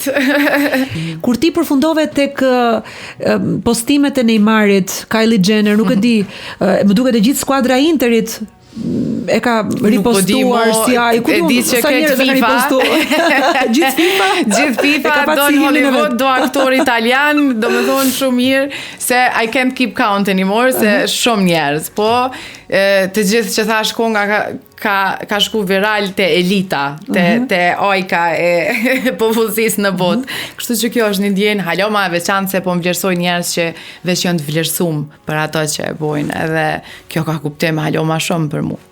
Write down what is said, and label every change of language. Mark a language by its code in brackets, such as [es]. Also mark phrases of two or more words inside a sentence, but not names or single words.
[sq] Kur ti përfundove tek postimet e Neymarit, Kylie Jenner, nuk e di, më duket e gjithë skuadra Interit e ka ripostuar si ai, ku di që këtë FIFA gjithë FIFA do në Hollywood, do aktor italian, do me thonë shumë mirë se [en] I can't keep count anymore, [sq] se shumë njerëz, po të gjithë që thash konga ka shku viral te elita, te ojka e popullsisë në botë. Kështu që kjo është një ndjenjë halo ma e veçantë se po më vlerësoj njerëz që veç janë të vlerësuar për ato që e bojnë, edhe kjo ka kuptim halo ma shumë për mua.